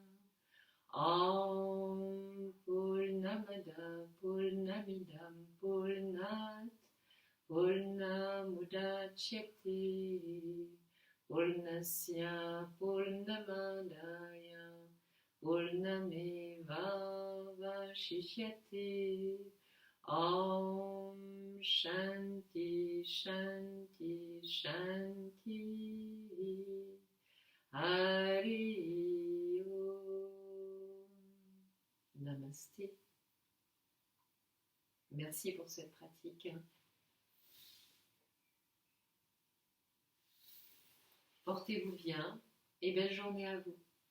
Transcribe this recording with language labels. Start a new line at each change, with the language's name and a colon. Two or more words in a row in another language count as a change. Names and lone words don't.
Sanskrit: Om Purnamada Purnamidam Purnat Purnamudachyate Purnasya Purnamadaya Purnameva Vashishyate. Om Shanti Shanti Shanti. Hari Om. Namasté.
French: Merci pour cette pratique. Portez-vous bien et belle journée à vous.